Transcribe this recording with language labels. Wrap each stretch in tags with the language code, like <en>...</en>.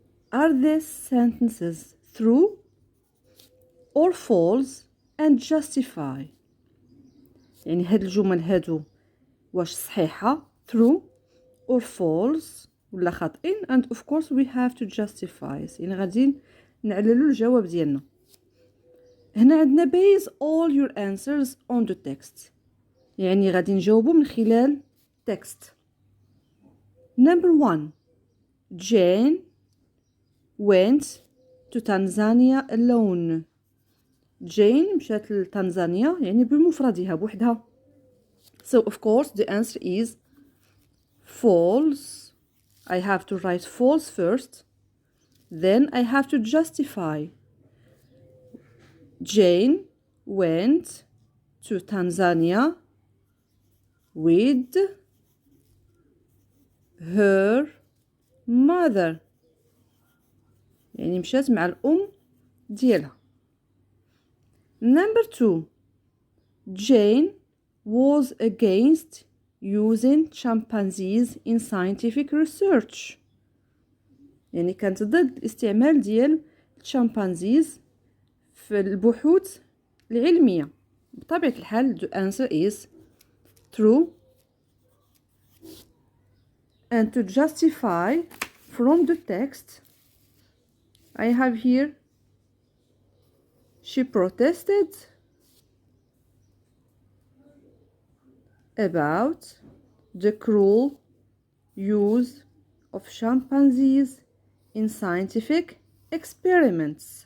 <en>Are these sentences true or false and justify؟</en> <ar>يعني هاد الجمل هادو واش صحيحة</ar> <en>true or false</en> <ar>ولا خاطئين</ar> <en>and of course we have to justify.</en> <ar>يعني غادي نعللو الجواب ديالنا. هنا عندنا</ar> <en>base all your answers on the text.</en> <ar>يعني غادي نجاوبو من خلال text.</ar> <en>Number 1. Jane went to Tanzania alone.</en> <ar>Jane مشات لتنزانيا يعني بمفردها بوحدها.</ar> <en>So of course the answer is false. I have to write false first. Then I have to justify. Jane went to Tanzania with her mother.</en> <ar>يعني مشات مع الأم ديالها.</ar> <en>Number 2. Jane was against using chimpanzees in scientific research.</en> <ar>يعني كانت ضد الاستعمال ديال chimpanzees في البحوث العلمية. بطبيعة الحال</ar> <en>the answer is true. And to justify from the text I have here she protested about the cruel use of chimpanzees in scientific experiments.</en>